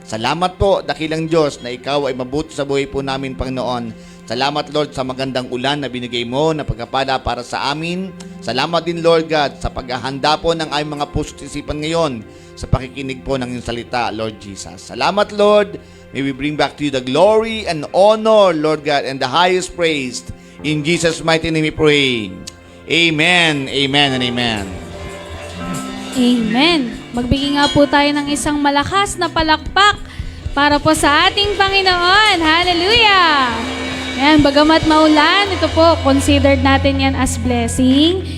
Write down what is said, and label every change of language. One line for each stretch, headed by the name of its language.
Filipino: Salamat po, dakilang Diyos, na ikaw ay mabuti sa buhay po namin, Panginoon. Salamat, Lord, sa magandang ulan na binigay mo na pagkapala para sa amin. Salamat din, Lord God, sa paghahanda po ng aming mga puso't isipan ngayon sa pakikinig po ng iyong salita, Lord Jesus. Salamat, Lord.
English: May we bring back to you the glory and honor, Lord God, and the highest praise. In Jesus' mighty name we pray. Amen, amen, and amen. Amen.
Filipino: Magbigay nga po tayo ng isang malakas na palakpak para po sa ating Panginoon. Hallelujah! Yan, bagamat maulan, ito po, considered natin yan
English: as blessing.